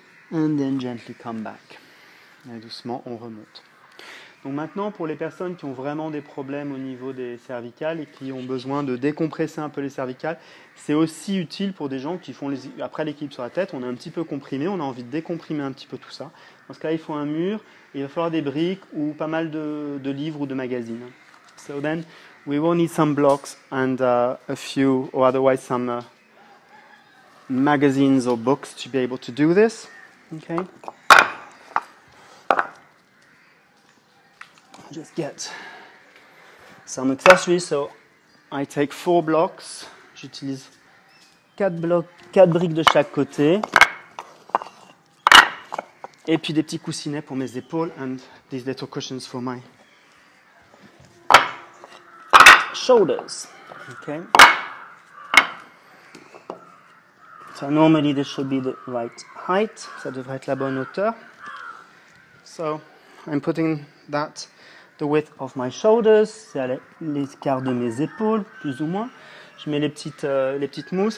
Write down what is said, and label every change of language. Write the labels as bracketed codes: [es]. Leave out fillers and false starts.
[en] And then gently come back. [fr] Et doucement, on remonte. Donc maintenant, pour les personnes qui ont vraiment des problèmes au niveau des cervicales et qui ont besoin de décompresser un peu les cervicales, c'est aussi utile pour des gens qui font après l'équilibre sur la tête, on est un petit peu comprimé, on a envie de décomprimer un petit peu tout ça. Dans ce cas-là, il faut un mur, et il va falloir des briques ou pas mal de livres ou de magazines. [en] So then, we will need some blocks and a few, or otherwise some magazines or books to be able to do this. Okay. Just get some accessories. So I take 4 blocks. [fr] J'utilise 4 briques de chaque côté. Et puis des petits coussinets pour mes épaules [en] and these little cushions for my shoulders. Okay. So normally this should be the right height. [fr] Ça devrait être la bonne hauteur. [en] So I'm putting that the width of my shoulders, [fr] c'est l'écart de mes épaules, plus ou moins. Je mets les petites mousses.